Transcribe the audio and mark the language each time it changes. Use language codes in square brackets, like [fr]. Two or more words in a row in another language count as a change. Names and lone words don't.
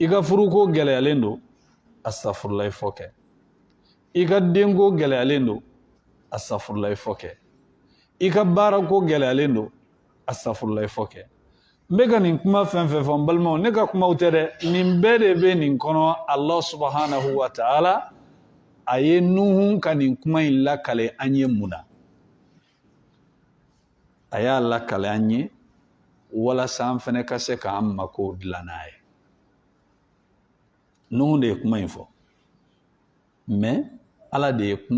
[bm] ka furuko gɛlɛyalen don astaghfirullah fɔ kɛ i ka denko gɛlɛyalen don astaghfirullah fɔ kɛ i ka baarako gɛlɛyalen don astaghfirullah fɔ kɛ n bɛ ka nin kuma fɛn fɛn fɔ n balimaw ne ka kumaw tɛ dɛ nin bɛɛ de bɛ nin kɔnɔ [ar] Allah subhanahu wa ta'ala [bm] a ye Nuhu ka nin kuma in lakale an ye mun na a y'a lakale an ye walasa an fɛnɛ ka se k'an mako dilan n'a ye Nuhu de ye kuma in fɔ mais Ala de ye kuma